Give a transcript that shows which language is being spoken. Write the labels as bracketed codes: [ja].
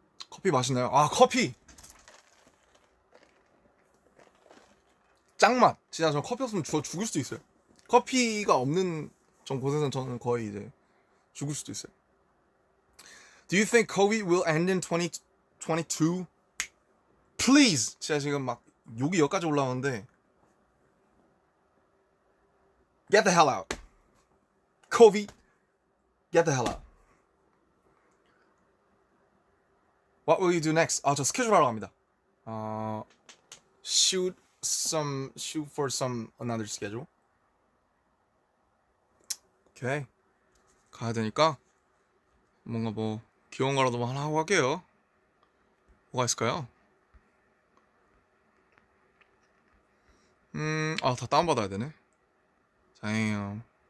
[ko] 커피 맛있나요? 커피 짱맛. 진짜 저 커피 없으면 죽을 수도 있어요. 커피가 없는 곳에서는 저는 거의 이제 죽을 수도 있어요. [en] Do you think COVID will end in 2022? Please. [ko] 진짜 지금 막 욕이 여기까지 올라오는데 [en] Get the hell out. COVID, get the hell out. What will you do next? [ko] 저 스케줄 하러 갑니다. [en] Shoot for some another schedule. [ko] 오케이. 가야 되니까 뭔가 뭐 귀여운 거라도 하나 하고 갈게요. 뭐가 있을까요? 다 다운받아야 되네. Damn.